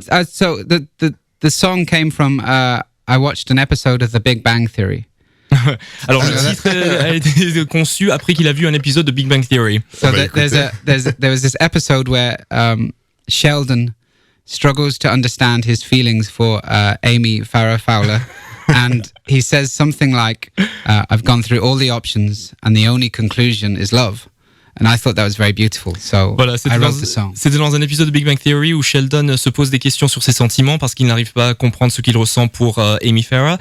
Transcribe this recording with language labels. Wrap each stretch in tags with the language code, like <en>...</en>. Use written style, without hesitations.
<en>So the song came from I watched an episode of The Big Bang Theory.</en> <fr>Alors le titre a été conçu après qu'il a vu un épisode de Big Bang Theory.</fr> <en>So there was this episode where Sheldon struggles to understand his feelings for Amy Farrah Fowler. And he says something like, I've gone through all the options and the only conclusion is love. And I thought that was very beautiful, so</en> <fr>voilà,</fr> <en>I wrote the song.</en> <fr>C'était dans un épisode de Big Bang Theory où Sheldon se pose des questions sur ses sentiments parce qu'il n'arrive pas à comprendre ce qu'il ressent pour Amy Farrah.</fr>